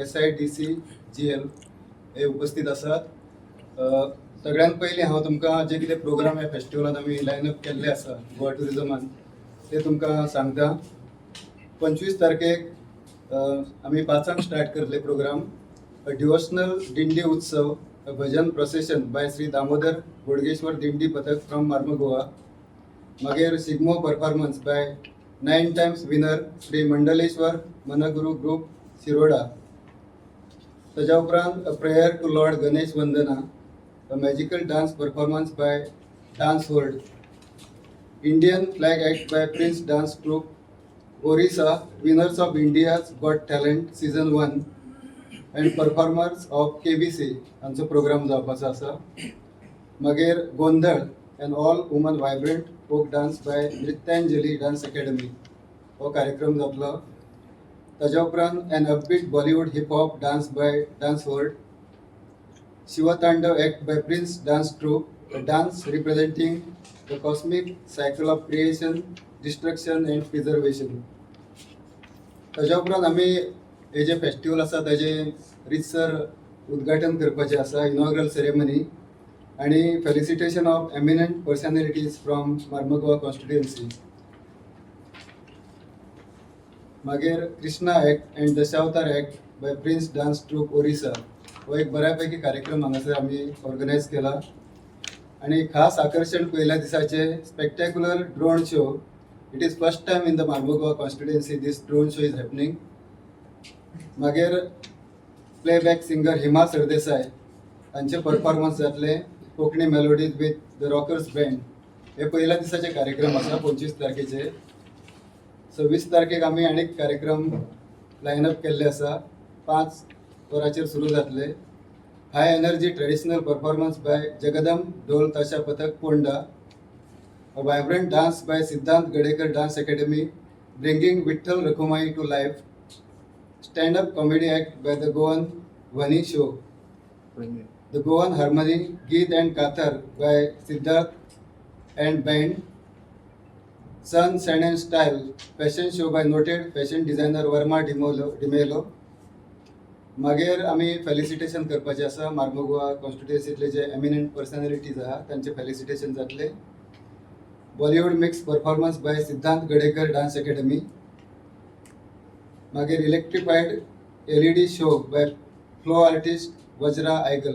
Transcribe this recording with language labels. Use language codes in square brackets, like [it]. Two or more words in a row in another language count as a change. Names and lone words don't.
[kok] SIDCGL हे उपस्थित आसात सगळ्यांत पयलीं हांव तुमकां जे कितें प्रोग्राम ह्या फेस्टिवलांत आमी लायनअप केल्ले आसा गोवा टुरिझमान ते तुमकां सांगता 25 तारखेक आमी 5 स्टार्ट करतले प्रोग्राम डिवोशनल दिंडी उत्सव [en] a bhajan procession by Sri Damodar Bodgeshwar Dindi Pathak from Marmagua. Mager Sigmo performance by 9 times winner Sri Mandaleshwar Managuru Group Shiroda. [kok] ताज्या उपरांत [en] a prayer to Lord Ganesh Vandana, a magical dance performance by Dance World. Indian flag act by Prince Dance Troupe, Orissa, winners of India's Got Talent Season 1 and performers of KBC [kok] हांचो प्रोग्राम जावपाचो आसा. मागीर गोंधळ [en] and all women vibrant folk dance by Nrityanjali Dance Academy [kok] हो कार्यक्रम जातलो. ताज्या उपरांत [en] an upbeat Bollywood hip hop dance by Dance World. Shiva Tandav act by Prince Dance Troupe, a dance representing the cosmic cycle of creation, destruction and preservation. [kok] ताज्या उपरांत आमी हे जे फेस्टिवल आसा ताजे रितसर उद्घाटन करपाचें आसा, [en] inaugural ceremony [kok] आणि [en] felicitation of eminent personalities from Marmagoa constituency. [kok] मागीर [en] Krishna act and Dashavatar act by Prince Dance Troupe Orissa [kok] हो एक बऱ्यापैकी कार्यक्रम हांगासर आमी ऑर्गनायज केला. आणि खास आकर्षण पहिल्या दिसाचे [en] spectacular drone show. It is first time in the Marmagoa constituency this drone show is happening. [kok] मागीर [en] playback singer [kok] हिमा सरदेसाय हांचे परफॉर्मन्स जातले [en] Konkani melodies with the Rockers band. [kok] हे पहिल्या दिसाचे कार्यक्रम आसा 25 तारखेचे. 26 तारखेक आमी आनीक कार्यक्रम लायनअप केल्ले आसा. 5 वरांचेर सुरू जातले. [en] High energy traditional performance by Jagdamb Dhol Tasha Pathak Ponda. A vibrant dance by Siddhant Gadekar Dance Academy bringing Vitthal Rakhumai to life. Stand-up comedy act by The Goan Wonny Show. The Goan Harmony, Geet and Kathar by Siddharth and Band. Sun, Sand and Style, fashion show by noted fashion designer Verma Dimelo. [kok] मागीर आमी फेलिसिटेशन करपाचें आसा. मार्मगोवा कॉन्स्टिट्युएन्सींतले जे [en] eminent personalities [kok] आहा तांचे फेलिसिटेशन जातले. [en] Bollywood mix performance by Siddhant Gadekar Dance Academy. मागीर electrified LED show by flow artist Vajra Aigal.